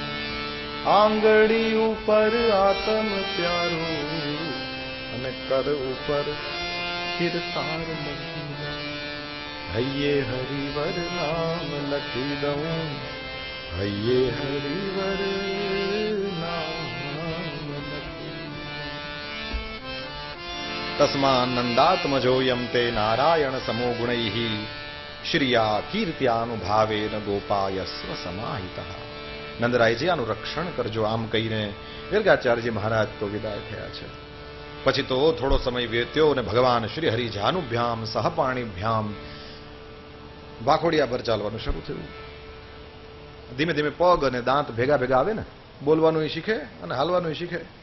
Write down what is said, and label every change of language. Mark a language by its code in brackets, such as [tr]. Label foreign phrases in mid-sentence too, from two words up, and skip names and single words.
[gu] આંગળી ઉપર આતમ પ્યારો અને કર ઉપર કીર્તાર લખી દઉં. હૈયે હરિવર નામ લખી દઉં. હૈયે હરિવર નામ લખી દઉં. [sa] तस्मान्नन्दात्मजोऽयं ते नारायण समो गुणैः श्रिया कीर्त्यानुभावेन गोपायस्व समाहितः। [gu] નંદરાયજી આનું રક્ષણ કરજો, આમ કહીને વિરગાચાર્યજી મહારાજ તો વિદાય થયા છે. પછી તો થોડો સમય વીત્યો અને ભગવાન શ્રી હરિ [sa] जानुभ्यां सहपाणिभ्यां [gu] વાખોડિયા પર ચાલવાનું શરૂ થયું. ધીમે ધીમે પગ અને દાંત ભેગા ભેગા આવે ને, બોલવાનું શીખે અને હાલવાનું શીખે.